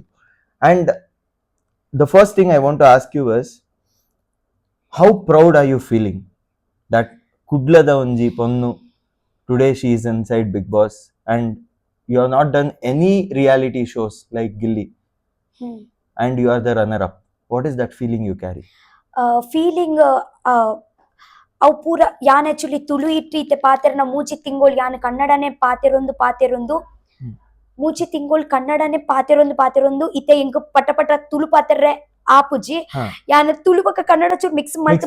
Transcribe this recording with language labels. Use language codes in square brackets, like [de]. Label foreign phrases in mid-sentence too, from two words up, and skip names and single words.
[en] And the first thing I want to ask you is, how proud are you feeling that Kudlada Unji Ponnu, today she is inside Big Boss, and you have not done any reality shows like Gilly, Hmm. and you are the runner up. What is that feeling you carry? [tcy] ಫೀಲಿಂಗ್ ಅವು ಪೂರ ಯಾನ್ ಆಕ್ಚುಲಿ ತುಳು ಇಟ್ಟೀತೆ ಪಾತೆರನ ಮೂಚಿ ತಿಂಗೋಳ್ ಯಾನ್ ಕನ್ನಡನೇ ಪಾತೆರೊಂದು ಹ್ಮ್. ಮೂಚಿ ತಿಂಗೋಳ್ ಕನ್ನಡನೇ ಪಾತೆರೊಂದು ಇತ್ತೆ ಇಂಕ ಪಟ ತುಳು ಪಾತೆರ್ರೆ ಆಪುಜಿ ಹಾ. ಯಾನ್ ತುಳು ಪಕ್ಕ ಕನ್ನಡ ಚೂರ್ ಮಿಕ್ಸ್ Mix